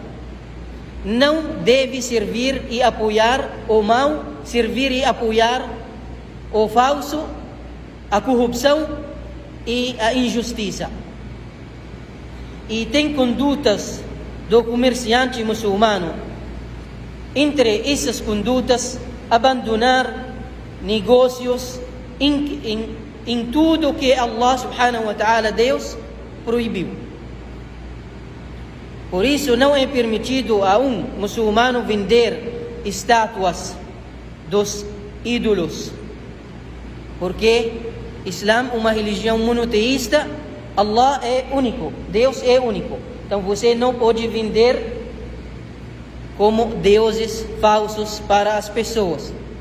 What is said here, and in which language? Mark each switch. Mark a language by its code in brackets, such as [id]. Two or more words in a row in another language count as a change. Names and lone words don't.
[pt] Não deve servir e apoiar o mal, servir e apoiar o falso, a corrupção e a injustiça. E tem condutas do comerciante muçulmano. Entre essas condutas, abandonar negócios em tudo que Allah [ar] سبحانه وتعالى, [pt] Deus, proibiu. Por isso não é permitido a um muçulmano vender estátuas dos ídolos, porque Islã é uma religião monoteísta. Allah é único, Deus é único. Então você não pode vender como deuses falsos para as pessoas.